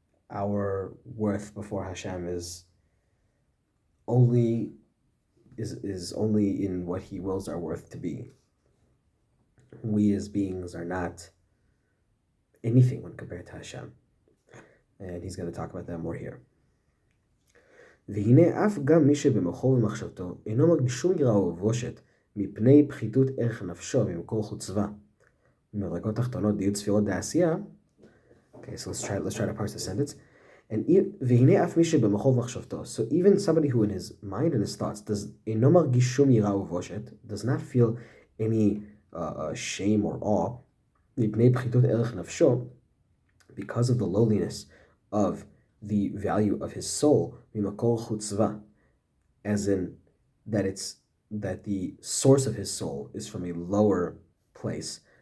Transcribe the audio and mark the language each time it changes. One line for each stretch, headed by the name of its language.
English: Our worth before Hashem is only in what He wills our worth to be. We as beings are not anything when compared to Hashem. And He's going to talk about that more here.
Hebrew: והנה אף גם מי שבמוחו ומחשבתו אינו מרגיש שום יראה ובושת מפני פחיתות ערך נפשו ממקור חוצבה. ממדרגות תחתונות דיוד ספירות דעשייה.
English: Okay, so let's try to parse the sentence.
Hebrew: And והנה אף מי שבמוחו ומחשבתו.
English: So even somebody who in his mind and his thoughts
Hebrew: אינו מרגיש שום יראה ובושת,
English: does not feel any shame or awe
Hebrew: מפני פחיתות ערך נפשו,
English: because of the lowliness of the value of his soul,
Hebrew: ממקור חוצבה,
English: as in that the source of his soul is from a lower place,